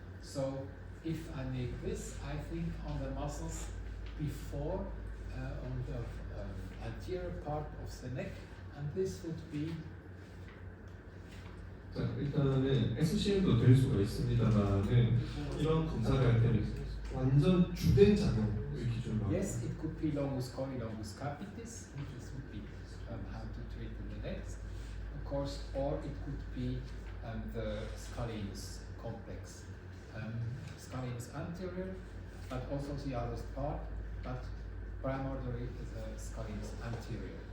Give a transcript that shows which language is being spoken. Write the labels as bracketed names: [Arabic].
[English] So if I make this, I think on the muscles before, on the anterior part of the neck, and this would be. [Korean] 자, 일단은 SCM도 될 수가 있습니다만은 이런 검사를 할 때는 완전 주된 작용을 기준으로. [English] Yes, it could be longus coli, longus capitis, which would be how to treat in the next, of course, or it could be the scalenus complex, scalenus anterior, but also the other part, but primarily the scalenus anterior.